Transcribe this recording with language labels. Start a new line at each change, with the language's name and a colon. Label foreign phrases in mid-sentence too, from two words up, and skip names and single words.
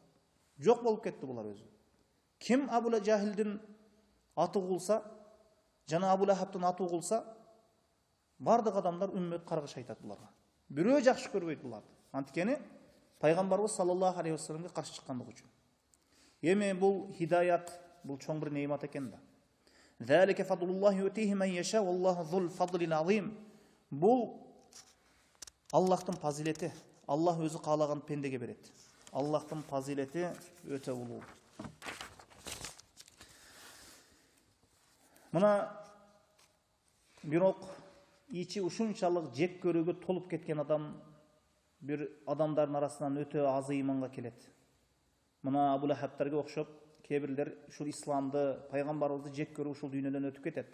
Kyrgyz: Жок болуп кетти булар өзү. Ким Абу Жахалдын аты кулса, жана Абу Лахабтын аты кулса, бардык адамдар үммөт каргыш айтат буларга. Бирөө жакшы көрбөйт буларды. Анткени пайгамбарыбыз
Arabic: صلى الله عليه
Kyrgyz: вассаламга каршы чыккандыгы үчүн. Эми бул хидаят, бул чоң бир неимат экен да.
Arabic: ذلك فضل الله يؤتيه من يشاء والله ذو الفضل العظيم.
Kazakh: Бұл Аллахтың фазилеті. Аллах өзі қалаған пендеге береді. Аллахтың фазилеті өте ұлы.
Kyrgyz: Мына бирок ичи ушунчалык жек көрүүгө толуп кеткен адам бир адамдардын арасынан өтө аз ыйманга келет. Мына Абу Лахабтарга окшоп кээ бирлер ушул исламды, пайгамбарыбызды жек көрүп ушул дүйнөдөн өтүп кетет.